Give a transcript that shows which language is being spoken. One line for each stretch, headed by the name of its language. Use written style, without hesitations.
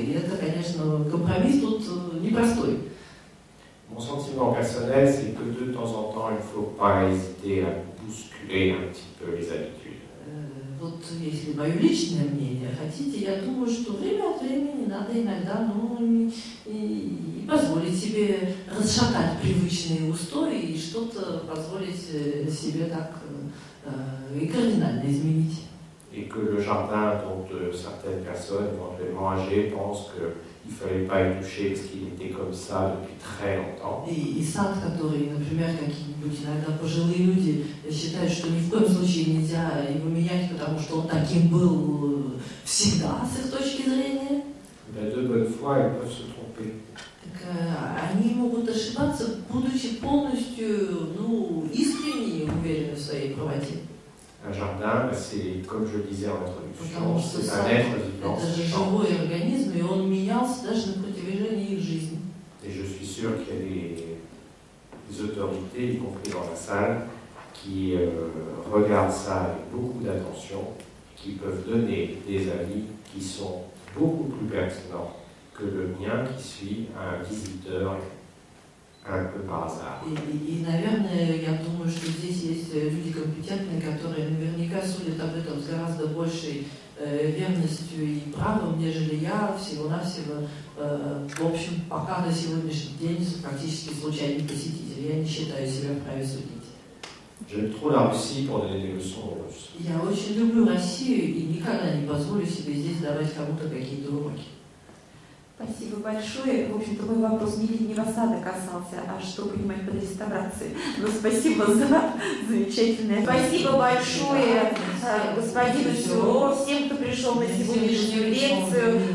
Russian: И это, конечно, компромисс тут непростой.
French: Mon sentiment personnel, c'est que de temps en temps, il ne faut pas hésiter à bousculer un petit peu les habitudes.
Russian: Вот если мое личное мнение хотите, я думаю, что время от времени надо иногда и позволить себе расшатать привычные устои и что-то позволить себе так и кардинально изменить.
French: Et que le jardin dont certaines personnes éventuellement âgées pensent qu'il ne fallait pas y toucher parce qu'il était comme ça depuis très longtemps.
Russian: И сад, который, например, какие-нибудь иногда пожилые люди считают, что ни в коем случае нельзя его менять, потому что он таким был всегда, с их точки зрения.
French: De bonne foi, ils peuvent se tromper.
Russian: Так, они могут ошибаться, будучи полностью искренне уверены в своей правоте.
French: Un jardin, c'est, comme je le disais en introduction,
Russian: Потому что
French: c'est
Russian: сад
French: un être vivant.
Russian: это же живой организм, и он менялся даже на протяжении их жизни.
French: Et je suis sûr qu'il y a des autorités, y compris dans la salle, qui regardent ça avec beaucoup d'attention, qui peuvent donner des avis qui sont beaucoup plus pertinents que le mien qui suit un visiteur un peu par hasard.
Russian: И, наверное, я думаю, что здесь есть люди компетентные, которые наверняка судят об этом с гораздо большей верностью и правом, нежели я, всего-навсего, в общем, пока на сегодняшний день практически случайный посетитель. Я не считаю себя вправе судить.
French: J'aime trop la Russie pour donner des leçons aux Russes.
Russian: Я очень люблю Россию и никогда не позволю себе здесь давать кому-то какие-то уроки. Спасибо большое. В общем-то, мой вопрос не летнего сада касался, а что понимать под реставрацией. Но спасибо за замечательное. Спасибо большое господину Сюро, всем, кто пришел на сегодняшнюю лекцию.